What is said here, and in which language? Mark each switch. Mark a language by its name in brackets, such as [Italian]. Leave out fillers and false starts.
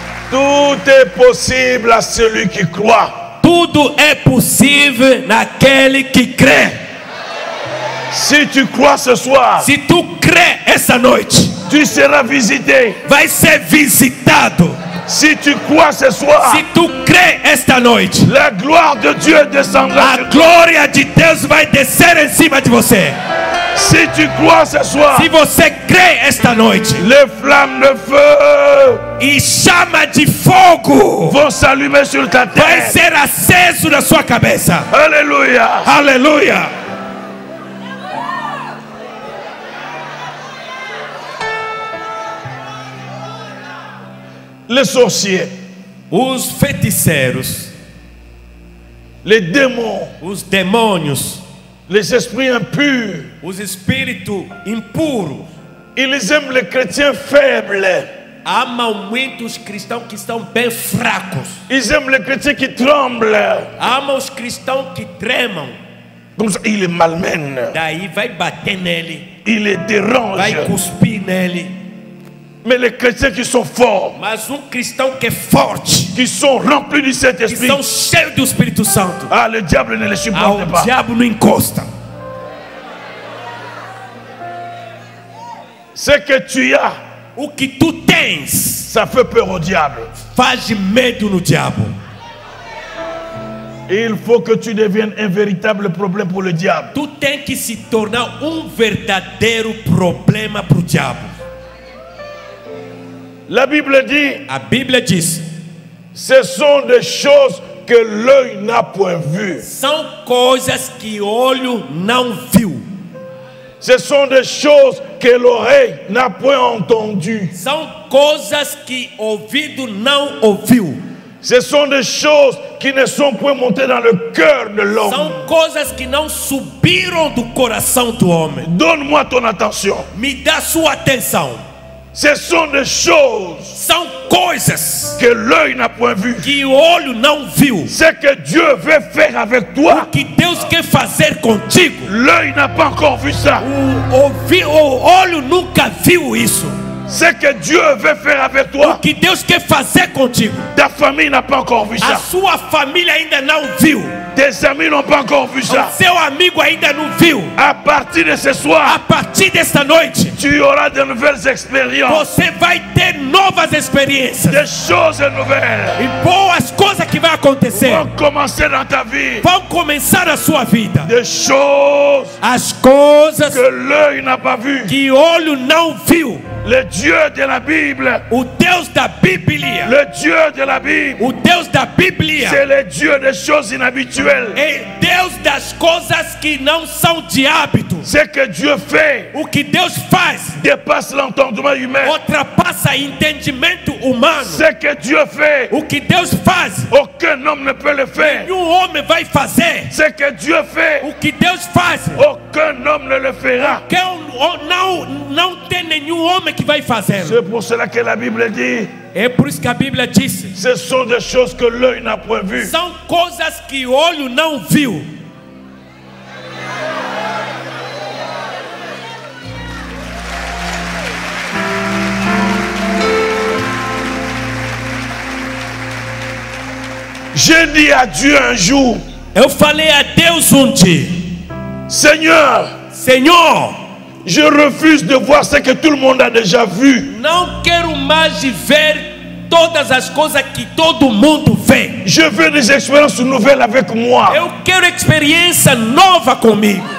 [French] Tout est possible à celui qui croit. [Portuguese] Tudo é possível naquele que crê. [French] Si tu crois ce soir, [Portuguese] Se tu crê essa noite, [French] tu seras visité. [Portuguese] vai ser visitado. [French] Si tu crois ce soir, [Portuguese] Se tu crê esta noite, [French] la gloire de Dieu descendra [Portuguese] a [French] sur toi. [Portuguese] glória de Deus vai descer em cima de você. [French] Si tu crois ce soir, [Portuguese] Se você crê esta noite, [French] les flammes de feu [Portuguese] e chama de fogo [French] vont s'allumer sur ta [Portuguese] vai [French] tête. [Portuguese] ser aceso na sua cabeça. [French] Alléluia. [Portuguese] Aleluia. [French] Les sorciers, [Portuguese] Os feiticeiros, [French] les démons, [Portuguese] os demônios, [French] les esprits impurs, [Portuguese] os espíritos impuros [French] ils aiment les chrétiens faibles. [Portuguese] amam muitos cristãos que estão bem fracos. [French] Ils aiment les chrétiens qui tremblent. [Portuguese] Amam os cristãos que tremam. [French] Comme ça, ils les malmènent. [Portuguese] Daí vai bater nele, [French] Ils les [Portuguese] vai [French] dérangent. [Portuguese] cuspir nele. [French] Mais les chrétiens qui sont forts, [Portuguese] Mas cristão que é forte, [French] qui sont remplis du [Portuguese] que [French] Saint-Esprit, [Portuguese] são cheios do Espírito Santo, [French] ah, le diable ne les supporte [Portuguese] ao [French] pas. [Portuguese] diabo não encosta. [French] Ce que tu as, [Portuguese] O que tu tens [French] ça fait peur au diable. [Portuguese] faz medo no diabo. [French] Il faut que tu deviennes un véritable problème pour le diable. [Portuguese] Tu tem que se tornar verdadeiro problema para o diabo. [French] La Bible dit, [Portuguese] A Bíblia diz: [French] ce sont des choses que l'œil n'a point vues. [Portuguese] são coisas que olho não viu, [French] Ce sont des choses que l'oreille n'a point entendues. [Portuguese] são coisas que ouvido não ouviu, [French] Ce sont des choses qui ne sont point montées dans le cœur de l'homme. [Portuguese] são coisas que não subiram do coração do homem. [French] Donne-moi ton attention. [Portuguese] Me dá sua atenção. [French] Ce sont des choses [Portuguese] São coisas [French] que l'œil n'a point vues. [Portuguese] que o olho não viu. [French] Ce que Dieu veut faire avec toi, [Portuguese] Que Deus quer fazer contigo, [French] l'œil n'a pas encore vu ça. [Portuguese] o olho nunca viu isso. [French] Ce que Dieu veut faire avec toi, [Portuguese] Que Deus quer fazer contigo, [French] ta famille n'a pas encore vu [Portuguese] a [French] ça. [Portuguese] sua família ainda não viu. [French] Tes amis n'ont pas encore vu ça. [Portuguese] Seu amigo ainda não viu. [French] À partir de ce [Portuguese] A [French] soir, [Portuguese] partir desta noite, [French] tu auras de nouvelles expériences, [Portuguese] você vai ter novas experiências [French] des choses nouvelles. [Portuguese] e boas as coisas que vai acontecer [French] vont commencer dans ta vie. [Portuguese] vão começar a sua vida. [French] Des choses [Portuguese] As coisas [French] que l'œil n'a pas vues. [Portuguese] que olho não viu. [French] Le Dieu de la Bible, [Portuguese] O Deus da Bíblia, [French] le Dieu de la Bible, [Portuguese] o Deus da Bíblia [French] c'est le Dieu des choses inhabituelles. [Portuguese] é Deus das coisas que não são de hábito. [French] Ce que Dieu fait [Portuguese] O que Deus faz [French] dépasse l'entendement humain. [Portuguese] ultrapassa entendimento humano. [French] Ce que Dieu fait, [Portuguese] O que Deus faz, [French] aucun homme ne peut le faire. [Portuguese] nenhum homem vai fazer. [French] Ce que Dieu fait, [Portuguese] O que Deus faz, [French] aucun homme ne le fera. [Portuguese] que não tem nenhum homem que vai fazer. [French] C'est pour cela que la Bible dit, [Portuguese] É por isso que a Bíblia disse: [French] ce sont des choses que l'œil n'a point vues. [Portuguese] são coisas que o olho não viu. [French] J'ai dit à Dieu un jour, [Portuguese] Eu falei a Deus dia: [French] Seigneur, [Portuguese] Senhor, [French] je refuse de voir ce que tout le monde a déjà vu. [Portuguese] não quero mais ver todas as coisas que todo mundo vê. [French] Je veux des expériences nouvelles avec moi. [Portuguese] Eu quero experiência nova comigo.